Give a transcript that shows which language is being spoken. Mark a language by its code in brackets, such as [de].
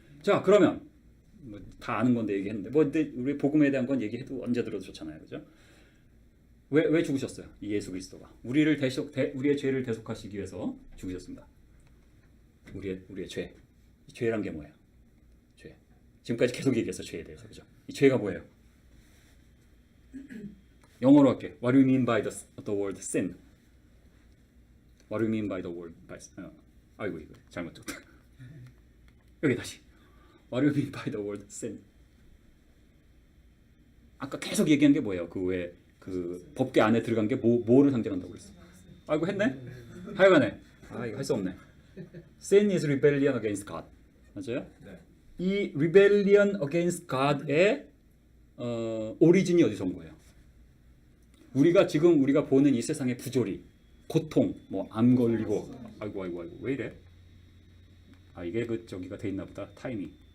[ko] 자, 그러면 뭐 다 아는 건데 얘기했는데 뭐 근데 우리 복음에 대한 건 얘기해도 언제 들어도 좋잖아요, 그죠? 왜 죽으셨어요? 이 예수 그리스도가 우리의 죄를 대속하시기 위해서 죽으셨습니다. 우리의 죄. 이 죄란 게 뭐예요? 죄. 지금까지 계속 얘기했어 죄에 대해서, 그죠? 이 죄가 뭐예요? 영어로 할게. [en] What do you mean by the word sin? What do you mean by the word [ko] 아이고 이거 잘못 줬다. 여기 다시. [en] What do you mean by the word sin? [ko] 아까 계속 얘기한 게 뭐예요? 그 법계 안에 들어간 게 뭐를 상징한다고 그랬어? 아이고 했네. 하여간에 이거 할 수 없네. [en] Sin is rebellion against God. [ko] 맞아요? 네. 이 [en] rebellion against God [ko] 의 오리진이 어디서 온 거예요? 우리가 보는 이 세상의 부조리, 고통, 뭐 암 걸리고, 아이고 왜 이래? 이게 저기가 돼 있나 보다. 타이밍.